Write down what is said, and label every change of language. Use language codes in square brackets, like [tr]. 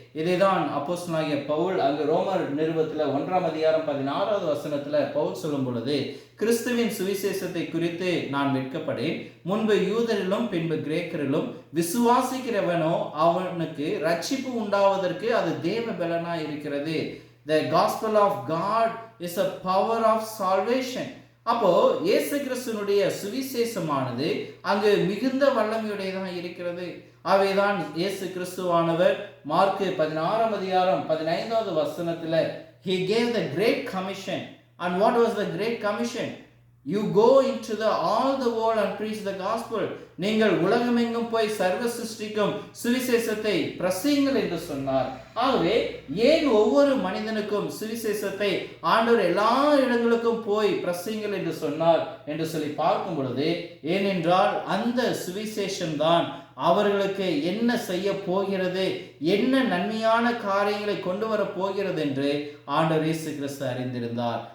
[ta] இதைதான் அப்போஸ்தலனாகிய பவுல் அங்கு ரோமர் நிருபத்தில் 1:16 பவுல் சொல்லும் பொழுது, கிறிஸ்துவின் சுவிசேஷத்தை குறித்து நான் வெட்கப்படேன், முன்பு யூதரிலும் பின்பு கிரேக்கரிலும் விசுவாசிக்கிறவனோ அவனுக்கு ரட்சிப்பு உண்டாவதற்கு அது தேவ பலனா இருக்கிறது. [en] The gospel of God is a power of salvation. [ta] அப்போ இயேசு கிறிஸ்துவினுடைய சுவிசேஷமானது அங்கு மிகுந்த வல்லமையுடையதாக இருக்கிறது. [en] அவைதான் இயேசு கிறிஸ்துவானவர் Mark 16:15 he gave the great commission. And what was the great commission? You go into all the world and preach the gospel. [ta] நீங்கள் உலகமெங்கும் போய் சர்வ சிருஷ்டிக்கும் சுவிசேஷத்தை பிரசங்கிங்கள் என்று சொன்னார். ஆகவே ஏன் ஒவ்வொரு மனிதனுக்கும் சுவிசேஷத்தை ஆண்டவர் எல்லா இடங்களுக்கும் போய் பிரசங்கிங்கள் என்று சொன்னார் என்று சொல்லி பார்க்கும் பொழுது, ஏனென்றால் அந்த சுவிசேஷம் தான் அவர்களுக்கு என்ன செய்ய போகிறது, என்ன நன்மையான காரியங்களை கொண்டு வர போகிறது என்று ஆண்டவர் இயேசு கிறிஸ்து அறிந்திருந்தார்.